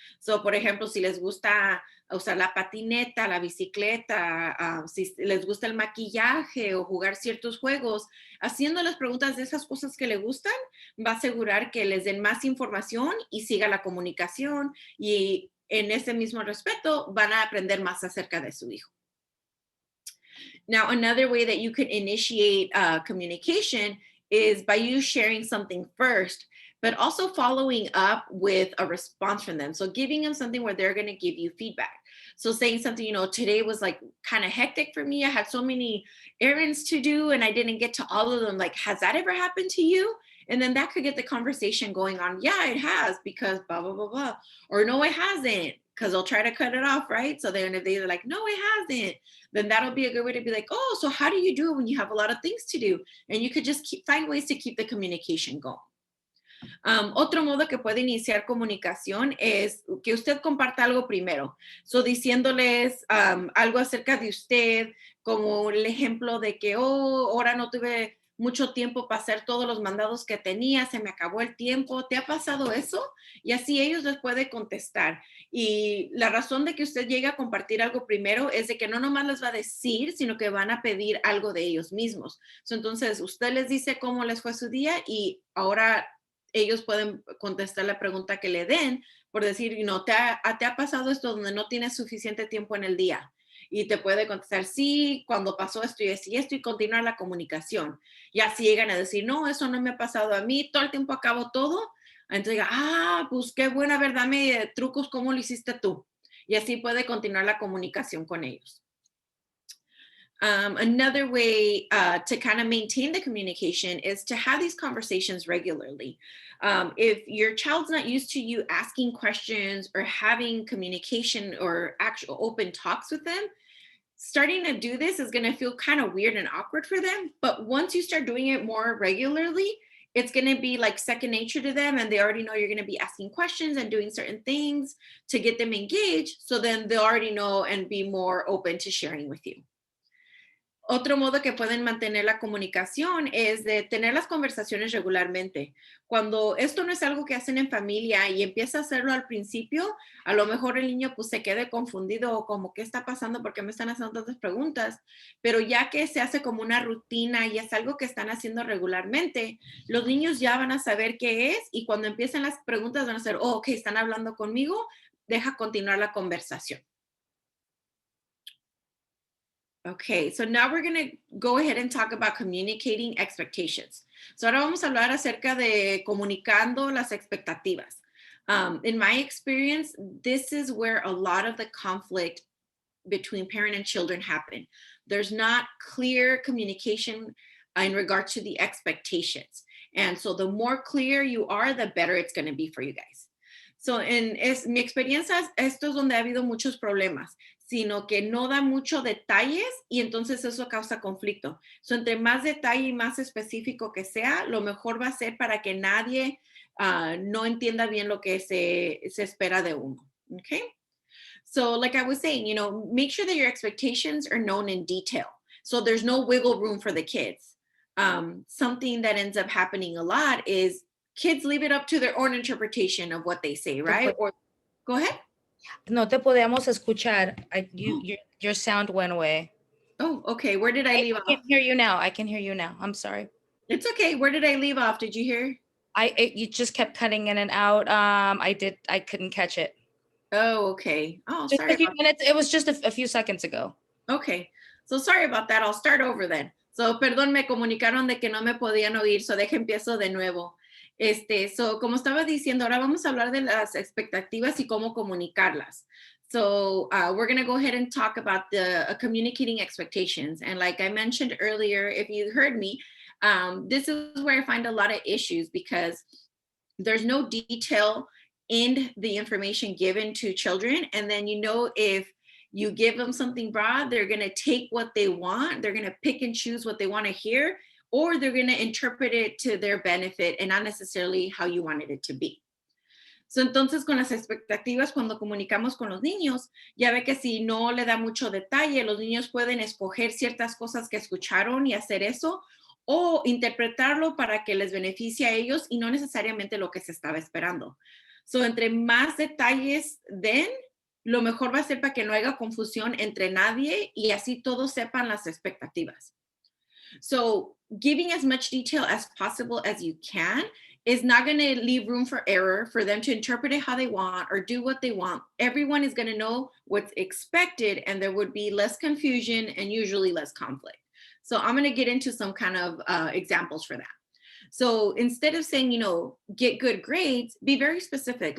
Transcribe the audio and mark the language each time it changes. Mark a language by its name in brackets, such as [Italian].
[Spanish] So, por ejemplo, si les gusta usar la patineta, la bicicleta, si les gusta el maquillaje o jugar ciertos juegos, haciendo las preguntas de esas cosas que le gustan, va a asegurar que les den más información y siga la comunicación y en ese mismo respeto van a aprender más acerca de su hijo. [English] Now, another way that you could initiate communication is by you sharing something first, but also following up with a response from them. So giving them something where they're going to give you feedback. So saying something, today was like kind of hectic for me. I had so many errands to do and I didn't get to all of them. Like, has that ever happened to you? And then that could get the conversation going on. Yeah, it has because blah, blah, blah, blah. Or no, it hasn't, because they'll try to cut it off, right? So then if they're like, no, it hasn't, then that'll be a good way to be like, oh, so how do you do it when you have a lot of things to do? And you could just find ways to keep the communication going. [Spanish] Otro modo que puede iniciar comunicación es que usted comparta algo primero. So, diciéndoles algo acerca de usted, como el ejemplo de que, ahora no tuve mucho tiempo para hacer todos los mandados que tenía, se me acabó el tiempo. ¿Te ha pasado eso? Y así ellos les pueden contestar. Y la razón de que usted llegue a compartir algo primero es de que no nomás les va a decir, sino que van a pedir algo de ellos mismos. Entonces, usted les dice cómo les fue su día y ahora ellos pueden contestar la pregunta que le den por decir, ¿te ha pasado esto donde no tienes suficiente tiempo en el día? Y te puede contestar, sí, cuando pasó esto y esto, y continuar la comunicación. Y así llegan a decir, no, eso no me ha pasado a mí, todo el tiempo acabo todo. Entonces diga, pues qué buena, a ver, dame trucos, ¿cómo lo hiciste tú? Y así puede continuar la comunicación con ellos. [English] Another way to kind of maintain the communication is to have these conversations regularly. If your child's not used to you asking questions or having communication or actual open talks with them, starting to do this is going to feel kind of weird and awkward for them. But once you start doing it more regularly, it's going to be like second nature to them. And they already know you're going to be asking questions and doing certain things to get them engaged. So then they already know and be more open to sharing with you. [Spanish] Otro modo que pueden mantener la comunicación es de tener las conversaciones regularmente. Cuando esto no es algo que hacen en familia y empieza a hacerlo al principio, a lo mejor el niño pues se quede confundido o como qué está pasando, porque me están haciendo tantas preguntas, pero ya que se hace como una rutina y es algo que están haciendo regularmente, los niños ya van a saber qué es y cuando empiecen las preguntas van a ser, oh, ok, están hablando conmigo, deja continuar la conversación. [English] Okay, so now we're going to go ahead and talk about communicating expectations. [Spanish] So ahora vamos a hablar acerca de comunicando las expectativas. [English] In my experience, this is where a lot of the conflict between parent and children happen. There's not clear communication in regard to the expectations. And so the more clear you are, the better it's going to be for you guys. [Spanish] So mi experiencia, esto es donde ha habido muchos problemas, sino que no da mucho detalles y entonces eso causa conflicto. So, entre más detalle y más específico que sea, lo mejor va a ser para que nadie no entienda bien lo que se espera de uno. [English] Okay? So like I was saying, make sure that your expectations are known in detail. So there's no wiggle room for the kids. Something that ends up happening a lot is kids leave it up to their own interpretation of what they say, right? Or go ahead. [Spanish] No te podíamos escuchar. [English] Your sound went away. Oh, okay. Where did I leave off? I can hear you now. I can hear you now. I'm sorry. It's okay. Where did I leave off? Did you hear? You just kept cutting in and out. I couldn't catch it. Oh, okay. Oh, Just sorry. a few minutes. It was just a few seconds ago. Okay. So sorry about that. I'll start over then. [Spanish] So, perdón, me comunicaron de que no me podían oír. So, empiezo de nuevo. So, como estaba diciendo, ahora vamos a hablar de las expectativas y cómo comunicarlas. [English] So, we're going to go ahead and talk about the communicating expectations. And like I mentioned earlier, if you heard me, this is where I find a lot of issues because there's no detail in the information given to children. And then, if you give them something broad, they're going to take what they want. They're going to pick and choose what they want to hear, or they're going to interpret it to their benefit and not necessarily how you wanted it to be. [Spanish] So, entonces, con las expectativas, cuando comunicamos con los niños, ya ve que si no le da mucho detalle, los niños pueden escoger ciertas cosas que escucharon y hacer eso, o interpretarlo para que les beneficie a ellos y no necesariamente lo que se estaba esperando. So, entre más detalles den, lo mejor va a ser para que no haya confusión entre nadie y así todos sepan las expectativas. [English] So, giving as much detail as possible as you can is not going to leave room for error for them to interpret it how they want or do what they want. Everyone is going to know what's expected and there would be less confusion and usually less conflict. So, I'm going to get into some kind of examples for that. So instead of saying, get good grades, be very specific.